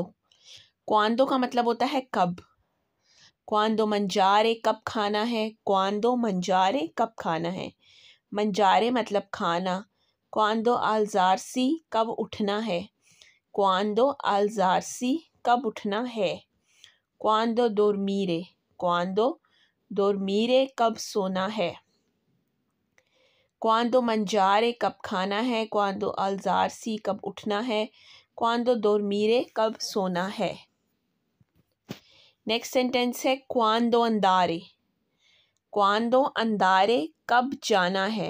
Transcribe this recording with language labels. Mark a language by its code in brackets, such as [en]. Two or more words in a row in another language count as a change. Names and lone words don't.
[hi] क्वांदो का मतलब होता है कब। [it] quando mangiare, [hi] कब खाना है। [it] quando mangiare, [hi] कब खाना है। मंजारे मतलब खाना। [it] quando alzarsi, [hi] कब उठना है। [it] quando alzarsi, [hi] कब उठना है। [it] quando dormire, quando dormire, [hi] कब सोना है। [it] quando mangiare, [hi] कब खाना है। [it] quando alzarsi, [hi] कब उठना है। [it] quando dormire, [hi] कब सोना है। [en] next sentence [hi] है [it] quando andare. quando andare, [hi] कब जाना है।